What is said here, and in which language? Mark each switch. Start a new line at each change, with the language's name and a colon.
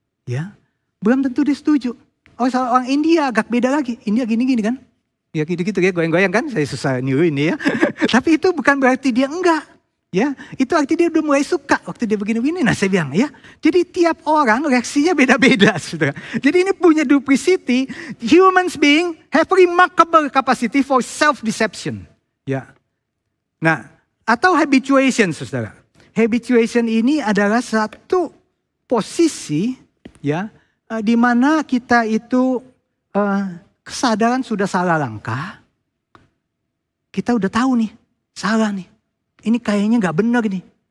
Indonesian: Ya, belum tentu dia setuju. Asal orang India agak beda lagi. India gini-gini kan. Ya gitu-gitu ya, goyang-goyang kan. Saya susah niru ini ya. Tapi itu bukan berarti dia enggak. Ya, itu arti dia udah mulai suka waktu dia begini-begini. Nah saya bilang ya, jadi tiap orang reaksinya beda-beda. Saudara. Jadi ini punya duplicity.
English: Humans being have remarkable capacity for self-deception.
Indonesian: Ya. Nah, atau habituation saudara. Habituation ini adalah satu posisi ya, di mana kita itu kesadaran sudah salah langkah. Kita udah tahu nih, salah nih. Ini kayaknya gak benar nih.